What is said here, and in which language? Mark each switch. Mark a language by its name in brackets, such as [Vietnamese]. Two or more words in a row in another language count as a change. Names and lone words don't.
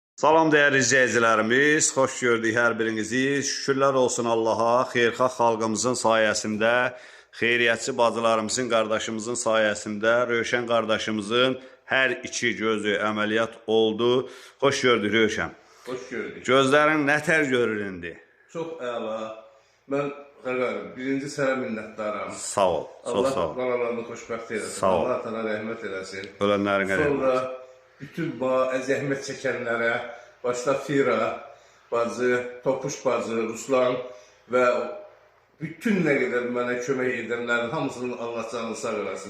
[Turkish] Salam değerli izleyicilerimiz, hoş gördük her birinizi. [Azerbaijani] Şükürler olsun Allah'a, xeyrxah xalqımızın sayesinde, xeyriyyətçi bacılarımızın, [Turkish] kardeşimizin sayesinde, [Azerbaijani] Rövşən kardeşimizin her iki gözü əməliyyat oldu. [Turkish] Hoş gördük Rövşən. Hoş gördük. [Azerbaijani] Gözlerin nətər görür indi? Çox əla. Mən Qərqarım, birinci sənə minnətdaram. Sağ ol, çox sağ ol. Allah analarını xoşbəxt eləsin. Sağ ol. Allah atana rəhmət eləsin. Ölənlərin rəhmət. Sonra bütün zəhmət çəkənlərə, başda Fira bacı, Topuş bacı, Ruslan və bütün nə qədər mənə kömək edənlərin hamısının Allah canını sağ eləsin.